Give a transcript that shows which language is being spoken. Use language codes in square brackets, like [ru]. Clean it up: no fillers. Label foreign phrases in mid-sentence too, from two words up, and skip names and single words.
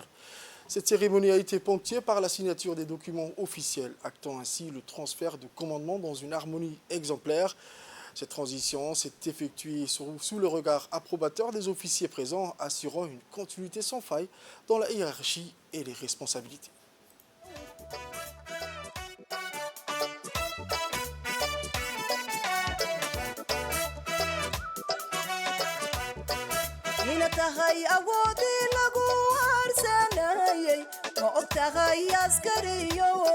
[fr] Cette cérémonie a été ponctuée par la signature des documents officiels, actant ainsi le transfert de commandement dans une harmonie exemplaire. Cette transition s'est effectuée sous le regard approbateur des officiers présents, assurant une continuité sans faille dans la hiérarchie et les responsabilités. [so] ina tahay awoodii lagu aarsanayay ma og tahay askariyo